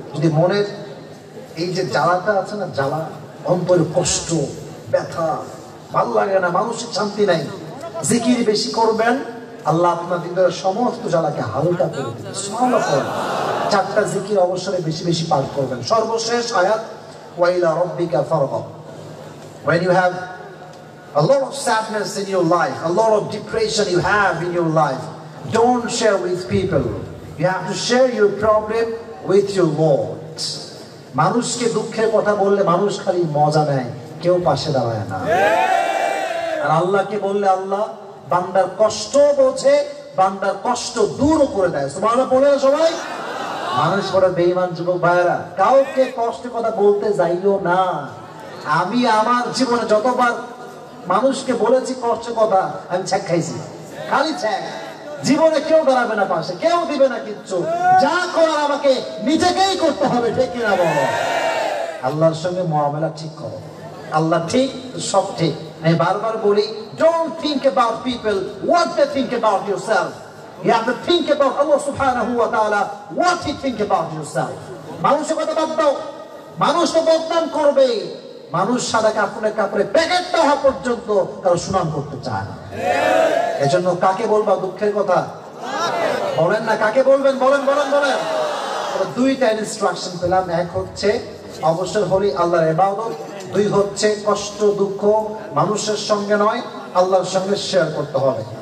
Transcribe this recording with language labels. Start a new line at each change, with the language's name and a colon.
Bangla: যদি মনের এই যে জ্বালাটা আছে না, জ্বালা, অন্তরে কষ্ট, ব্যথা, ভালো লাগে না, মানসিক শান্তি নাই, জিকির বেশি করবেন, আল্লাহ আপনার হৃদয়ের সমস্ত জ্বালাকে হালকা করে দিবেন। সুবহানাল্লাহ। 4টা জিকির অবসরে বেশি বেশি পাঠ করবেন। সর্বশেষ আয়াত
Arabic: ওয়া ইলা রাব্বিকা ফারগাব।
English: When you have a lot of sadness in your life, a lot of depression you have in your life, don't share with people. You have to share your problem with your Lord.
Bangla: মানুষকে দুঃখের কথা বললে মানুষ খালি মজা নেয়, কেউ পাশে দাঁড়ায় না। আর আল্লাহকে বললে আল্লাহ বান্দার কষ্ট বোঝে, বান্দার কষ্ট দূর করে দেয়। সুবহানাল্লাহ বলে সবাই। মানুষ বড় বেঈমান যুবক ভাইরা, কাউকে কষ্ট কথা বলতে যাইও না। আমি আমার জীবনে যতবার মানুষকে বলেছি কষ্ট কথা, আমি ছ্যাক খাইছি, খালি ছ্যাক। জীবনে কেউ দাঁড়াবে না পাশে, কেউ দিবে না কিচ্ছু। যা করার আমাকে নিজেকেই করতে হবে, ঠিক কিনা বলো? আল্লাহর সঙ্গে মুআমালা ঠিক করো, আল্লাহ ঠিক, সব ঠিক। আমি বারবার বলি,
English: don't think about people what they think about yourself. You have to think about Allah subhanahu wa ta'ala what he think about yourself.
Bangla: মানুষের কথা বাদ দাও, মানুষ তো বদনাম করবে। মানুষ সাদা কাপড়ে প্যাকেটটা হওয়া পর্যন্ত কারো সুনাম করতে চায় না। এজন্য কাকে বলবা দুঃখের কথা? বলেন না, কাকে বলবেন? বলেন বলেন বলেন। দুইটা ইনস্ট্রাকশন পেলাম, এক হচ্ছে অবসর হলি আল্লাহর ইবাদত, দুই হচ্ছে কষ্ট দুঃখ মানুষের সঙ্গে নয়, আল্লাহর সঙ্গে শেয়ার করতে হবে।